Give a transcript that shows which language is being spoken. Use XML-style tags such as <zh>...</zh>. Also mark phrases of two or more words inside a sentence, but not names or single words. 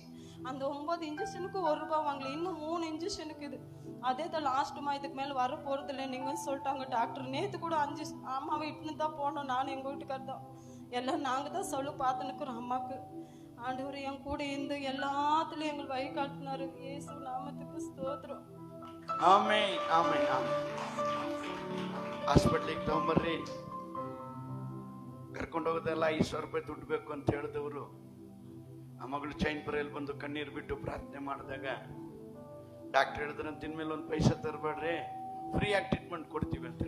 <ta>அந்த 9 இன்ஜெக்ஷனுக்கு 1 ரூபாய் வாங்கல, இன்னும் 3 இன்ஜெக்ஷனுக்கு இது. அதே தான் லாஸ்ட்டுமா, இதுக்கு மேலே வர போகிறது இல்லை நீங்கள் சொல்லிட்டாங்க டாக்டர். நேற்று கூட 5 அம்மாவை இட்டுன்னு தான் போனோம், நானும் எங்கள் வீட்டுக்கார் தான். எல்லாம் நாங்கள் தான் சொல்லி பார்த்துன்னுக்குறோம் அம்மாவுக்கு. ஆண்டவர் என் கூட இருந்து எல்லாத்துலயும் எங்களுக்கு வழி காட்டினாரு. இயேசு நாமத்துக்கு ಸ್ತೋತ್ರ.</ta> <kn>ಆಮೆನ್ ಆಮೆನ್ ಆಮೆನ್. ಹಾಸ್ಪಿಟ್ಲಿಗೆ ತಗೊಂಬರ್ರಿ, ಕರ್ಕೊಂಡು ಹೋಗೋದೆಲ್ಲ 5,000 ರೂಪಾಯಿ ದುಡ್ಡು ಬೇಕು ಅಂತ ಹೇಳಿದವರು ಆ ಮಗಳು ಚೈನ್ ಪುರಲ್ಲಿ ಬಂದು ಕಣ್ಣೀರು ಬಿಟ್ಟು ಪ್ರಾರ್ಥನೆ ಮಾಡಿದಾಗ ಡಾಕ್ಟರ್ ಹೇಳಿದ್ರಂತ ಇನ್ಮೇಲೆ 1 ಪೈಸೆ ತರಬೇಡ್ರಿ, ಫ್ರೀ ಆಗಿ ಟ್ರೀಟ್ಮೆಂಟ್ ಕೊಡ್ತೀವಿ ಅಂತೇಳಿ.</kn>